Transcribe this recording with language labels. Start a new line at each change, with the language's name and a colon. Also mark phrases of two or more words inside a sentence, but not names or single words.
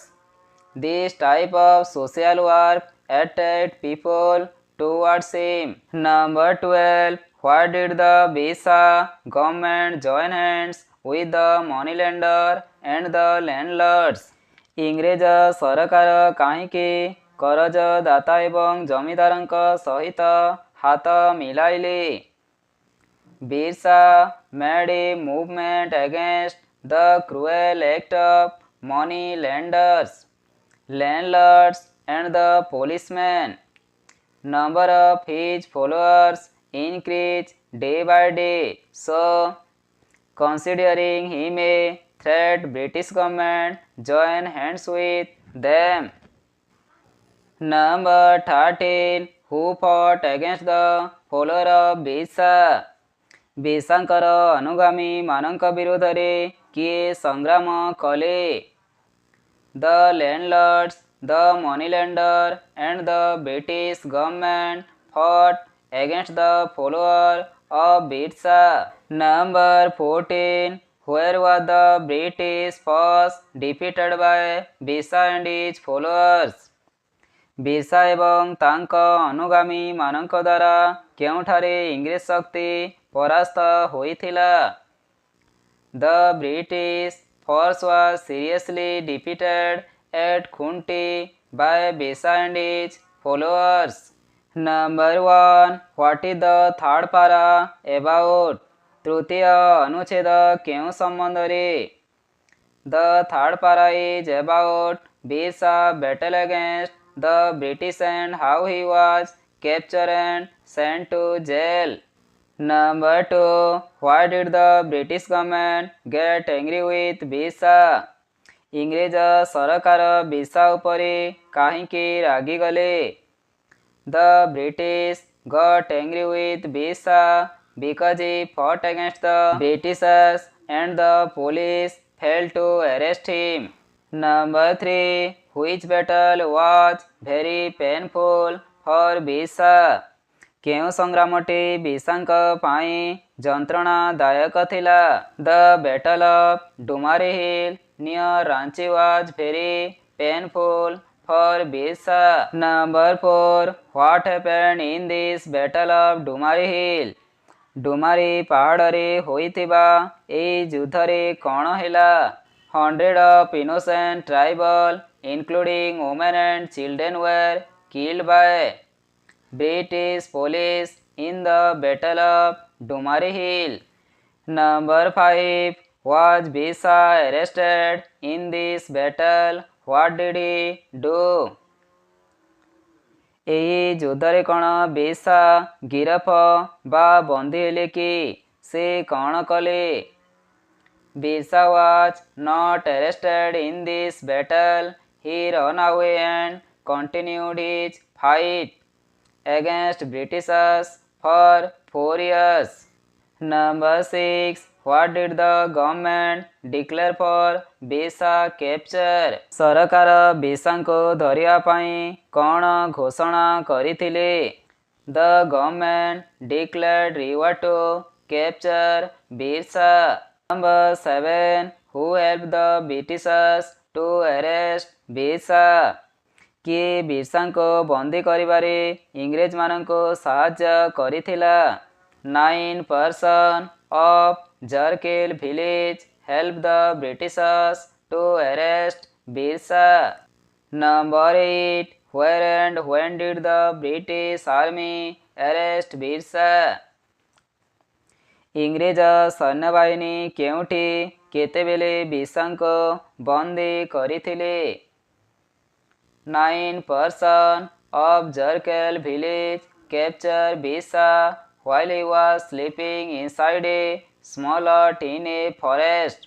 English: This type of social work attracted people towards him. Number 12. Why did the Birsa government join hands with the moneylender and the landlords?
Odia: ଇଂରେଜ ସରକାର କାହିଁକି କରଜଦାତା ଏବଂ ଜମିଦାରଙ୍କ ସହିତ ହାତ ମିଳାଇଲେ?
English: Birsa made a movement against the cruel act of money lenders, landlords and the policemen. Number of his followers increased day by day. So, considering him a threat, British government joined hands with them. Number 13. Who fought against the follower of Birsa?
Odia: ବିର୍ସାଙ୍କର ଅନୁଗାମୀ ମାନଙ୍କ ବିରୋଧରେ କିଏ ସଂଗ୍ରାମ କଲେ?
English: The landlords, the moneylender and the British government fought against the follower of Birsa. Number 14. Where was the British force defeated by Birsa and his followers?
Odia: ବିର୍ସା ଏବଂ ତାଙ୍କ ଅନୁଗାମୀ ମାନଙ୍କ ଦ୍ୱାରା କେଉଁଠାରେ ଇଂରେଜ ଶକ୍ତି ପରାସ୍ତ ହୋଇଥିଲା?
English: The British force was seriously defeated at Khunti by Birsa and his followers. Number 1. What is the third para about?
Odia: ତୃତୀୟ ଅନୁଚ୍ଛେଦ କେଉଁ ସମ୍ବନ୍ଧରେ?
English: The third para is about Birsa battle against the British and how he was captured and sent to jail. Number 2. Why did the British government get angry with Birsa?
Odia: ଇଂରେଜ ସରକାର ବିର୍ସା ଉପରେ କାହିଁକି ରାଗିଗଲେ?
English: The British got angry with Birsa because he fought against the Britishers and the police failed to arrest him. Number 3. Which battle was very painful for Birsa?
Odia: କେଉଁ ସଂଗ୍ରାମଟି ବିର୍ସାଙ୍କ ପାଇଁ ଯନ୍ତ୍ରଣାଦାୟକ ଥିଲା?
English: The battle of Dumari Hill near Ranchi was very painful for Birsa. Number 4. What happened in this battle of Dumari Hill?
Odia: ଡୁମାରି ପାହାଡ଼ରେ ହୋଇଥିବା ଏହି ଯୁଦ୍ଧରେ କ'ଣ ହେଲା?
English: Hundreds of innocent tribal, including women and children, were killed by British police in the Battle of Dumari Hill. Number 5. Was Birsa arrested in this battle? What did he do?
Odia: ଏହି ଯୁଦ୍ଧରେ କ'ଣ ବିର୍ସା ଗିରଫ ବା ବନ୍ଦୀ ହେଲେ କି? ସେ କ'ଣ କଲେ?
English: Birsa was not arrested in this battle. He ran away and continued his fight against Britishers for 4 years. Number 6. What did the government declare for Birsa capture?
Odia: ସରକାର ବିର୍ସାଙ୍କୁ ଧରିବା ପାଇଁ କ'ଣ ଘୋଷଣା କରିଥିଲେ?
English: The government declared reward to capture Birsa. Number 7. Who helped the Britishers to arrest Birsa?
Odia: କିଏ ବିର୍ସାଙ୍କୁ ବନ୍ଦୀ କରିବାରେ ଇଂରେଜମାନଙ୍କୁ ସାହାଯ୍ୟ କରିଥିଲା?
English: 9 persons of Jarkil village helped the Britishers to arrest Birsa. Number 8. Where and when did the British army arrest Birsa?
Odia: ଇଂରେଜ ସୈନ୍ୟବାହିନୀ କେଉଁଠି କେତେବେଳେ ବିର୍ସାଙ୍କୁ ବନ୍ଦୀ କରିଥିଲେ
English: 9% of Jerkel village captured Bisa while he was sleeping inside a small hut in a forest.